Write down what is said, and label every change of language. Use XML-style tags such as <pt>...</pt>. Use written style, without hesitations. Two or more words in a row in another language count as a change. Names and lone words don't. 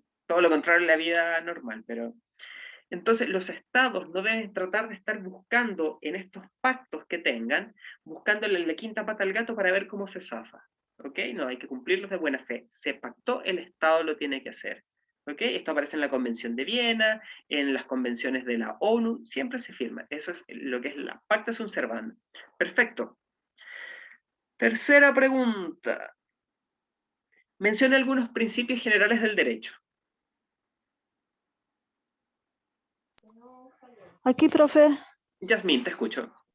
<es>Todo lo contrario en la vida normal, pero entonces los estados no deben tratar de estar buscando en estos pactos que tengan, buscándole la quinta pata al gato para ver cómo se zafa. ¿Ok? No, hay que cumplirlos de buena fe. Se pactó, el estado lo tiene que hacer. ¿Ok? Esto aparece en la Convención de Viena, en las convenciones de la ONU, siempre se firma. Eso es lo que es la</es> <la>pacta sunt servanda.</la> <es>Perfecto. Tercera pregunta. Menciona algunos principios generales del derecho. Aquí, profe. Yasmín, te escucho.</es>